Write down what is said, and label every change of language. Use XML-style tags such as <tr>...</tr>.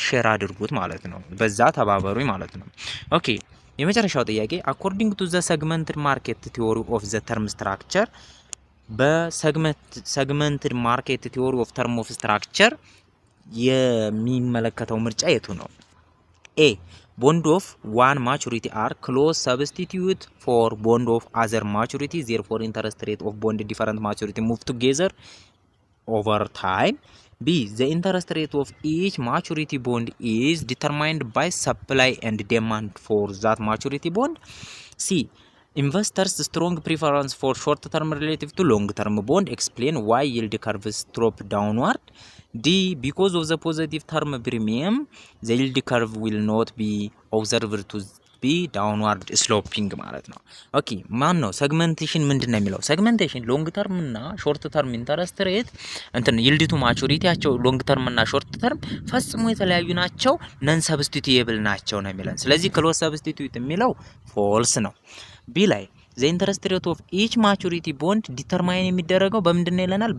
<am>ሼር አድርጉት ማለት ነው። በዛ ተባበሩኝ ማለት ነው። ኦኬ የመጨረሻው ጥያቄ አኮርዲንግ ቱ ዘ ሰግመንትድ ማርኬት ቲዮሪ ኦፍ ዘ ተርም ስትራክቸር በሰግመንትድ ማርኬት ቲዮሪ ኦፍ ተርም ኦፍ ስትራክቸር የሚመለከተው ምርጫ የቱ ነው?</am> <en>ኤ ቦንድ ኦፍ ዋን ማቹሪቲ አር ክሎዝ ሰብስቲቲዩት ፎር ቦንድ ኦፍ አዘር ማቹሪቲ ዜርፎር ኢንተረስት ሬት ኦፍ ቦንድ ዲፈረንት ማቹሪቲ ሙቭ ቱጌዘር over time. B. The interest rate of each maturity bond is determined by supply and demand for that maturity bond. C. Investors' strong preference for short-term relative to long-term bond. Explain why yield curves drop downward. D. Because of the positive term premium, the yield curve will not be observed to be downward sloping</en> <am>ማለት ነው። ኦኬ ማን ነው ሰግመንቴሽን ምንድን ነው የሚለው? ሰግመንቴሽን ሎንግ ተርም እና ሾርት ተርም ኢንተረስት ሬት እንትን ይልድ ቱ ማቹሪቲያቸው ሎንግ ተርም እና ሾርት ተርም ፈጽሞ የተለያዩ ናቸው፣ ነን ሰብስቲቱየብል ናቸው ነው የሚለን። ስለዚህ ክሎዝ ሰብስቲቱት የሚለው ፎልስ ነው። ቢ ላይ ዘ ኢንተረስት ሬት ኦፍ ኢች ማቹሪቲ ቦንድ ዲተርማይን የሚደረገው በምንድን ነው ይለናል?</am>